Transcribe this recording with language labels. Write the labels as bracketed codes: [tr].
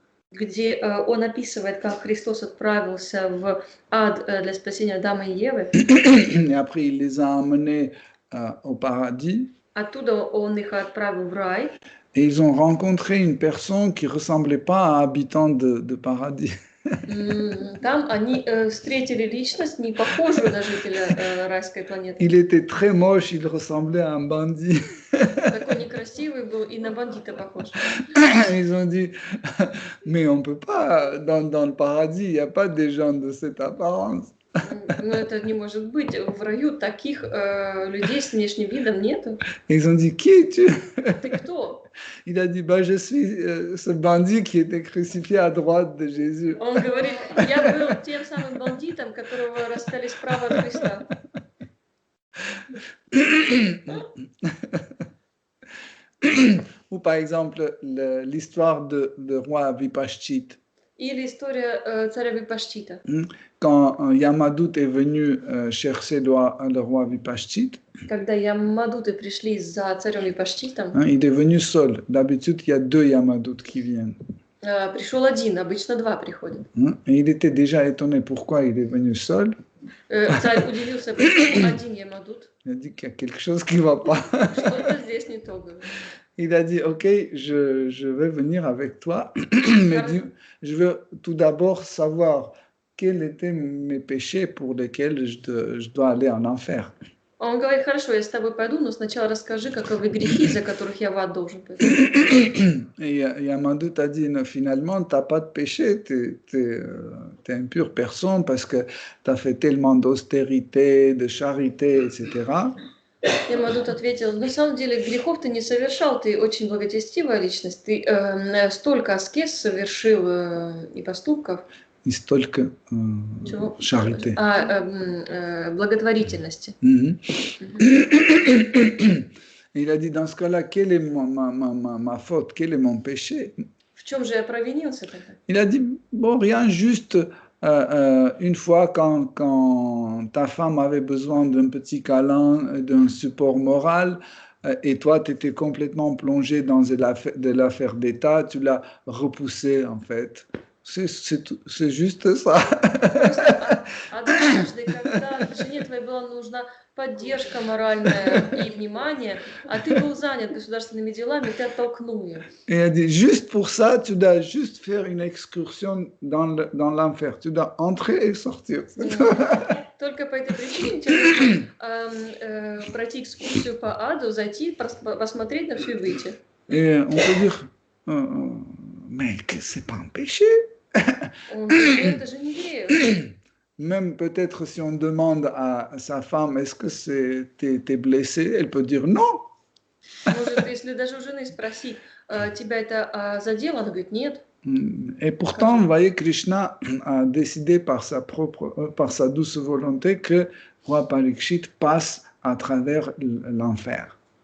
[ru] Где он описывает, как Христос отправился в ад для спасения Адама и Евы. [fr] Et après, il les a emmenés au paradis. [ru] Оттуда он их отправил в рай. [fr] Et ils ont rencontré une personne qui ne ressemblait pas à habitant de paradis. [ru] Там они встретили личность, не похожую на жителя райской планеты. [fr] Il était très moche, il ressemblait à un bandit. [ru] Такой некрасивый был и на бандита похож. [fr] Ils ont dit, mais on ne peut pas, dans le paradis, il n'y a pas des gens de cette apparence. [ru] Но это не может быть. В раю таких людей с внешним видом нету. [fr] Ils ont dit, qui es-tu? [ru] Ты кто? [fr] Il a dit, bah, je suis ce bandit qui était crucifié à droite de Jésus. [ru] Он говорит, я был тем самым бандитом, которого распяли справа от Христа. [fr] Ou par exemple, l'histoire de roi Vipashchit. [ru] Или история царя Випашчита. [fr] Quand Yamadut est venu chercher le roi Vipashchit, [ru] когда Ямадуты пришли за царем Випашчитом, [fr] il est venu seul. D'habitude, il y a deux Yamadut qui viennent. [ru] Пришел один, обычно два приходят. [fr] Et il était déjà étonné pourquoi il est venu seul. [ru] Царь удивился, почему один Ямадут. [fr] Il a dit qu'il y a quelque chose qui ne va pas. [ru] Что-то здесь не то. [fr] Il a dit, ok, je vais venir avec toi, mais je veux tout d'abord savoir quels étaient mes péchés pour lesquels je dois aller en enfer. [ru] Он говорит, хорошо, я с тобой пойду, но сначала расскажи, каковы грехи, за которых я в ад должен пойти. [fr] Et Yamadut a dit, finalement, tu n'as pas de péché, tu es une pure personne parce que tu as fait tellement d'austérité, de charité, etc. [ru] Ямадут ответил, на самом деле грехов ты не совершал, ты очень благочестивая личность, ты столько аскез совершил и поступков, И столько чего? [fr] charité. [ru] Благотворительности. Mhm. Мгм. [fr] Il a dit, dans ce cas-là, quelle est ma faute, quel est mon péché? [ru] В чем же я провинился тогда? [fr] Il a dit, bon, rien, juste une fois quand ta femme avait besoin d'un petit câlin, d'un support moral, et toi, tu étais complètement plongé dans de l'affaire d'État, tu l'as repoussé, en fait. C'est juste ça. [ru] Просто однажды, когда жене твоей была нужна поддержка моральная и внимание, а ты был занят государственными делами, ты оттолкнул ее. [fr] Et il a dit, juste pour ça, tu dois juste faire une excursion dans l'enfer. Tu dois entrer et sortir. [ru] Только по этой причине тебе нужно пройти экскурсию по аду, зайти, посмотреть на все и выйти. [fr] Et on peut dire, mais c'est pas un péché. [ru] Он говорит, это же не грех. [fr] Même peut-être si on demande à sa femme, est-ce que t'es blessé, elle peut dire non. [ru] Может, если даже у жены спросить, тебя это задело, она говорит, нет. [fr] Et pourtant, vous voyez, Krishna a décidé par sa douce volonté que Roi Parikshit passe à travers l'enfer.